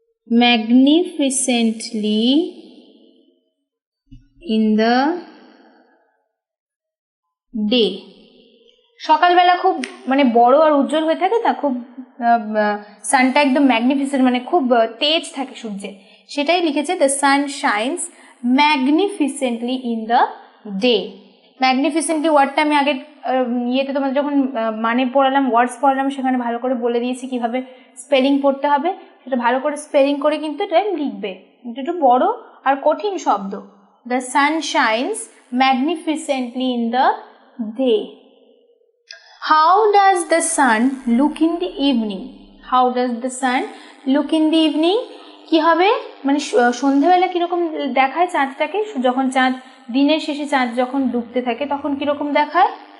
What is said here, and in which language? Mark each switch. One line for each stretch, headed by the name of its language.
English: magnificently in the day.
Bangla: সকালবেলা খুব মানে বড় আর উজ্জ্বল হয়ে থাকে না, খুব সানটা একদম ম্যাগনিফিসেন্ট মানে খুব তেজ থাকে সূর্যে, সেটাই লিখেছে
English: The sun shines magnificently in the day.
Bangla: ম্যাগনিফিসেন্টলি ওয়ার্ডটা আমি আগের ইয়েতে তোমাদের যখন মানে পড়ালাম, ওয়ার্ডস পড়ালাম, সেখানে ভালো করে বলে দিয়েছি কিভাবে স্পেলিং পড়তে হবে, সেটা ভালো করে স্পেলিং করে কিন্তু এটা লিখবে। এটা একটু বড় আর কঠিন শব্দ।
English: The sun shines magnificently in the day. How does the sun look in the evening? How does the sun look in the evening?
Bangla: কি হবে মানে সন্ধ্যাবেলা কিরকম দেখায় চাঁদটাকে, যখন চাঁদ দিনের শেষে চাঁদ যখন ডুবতে থাকে তখন কিরকম দেখায়?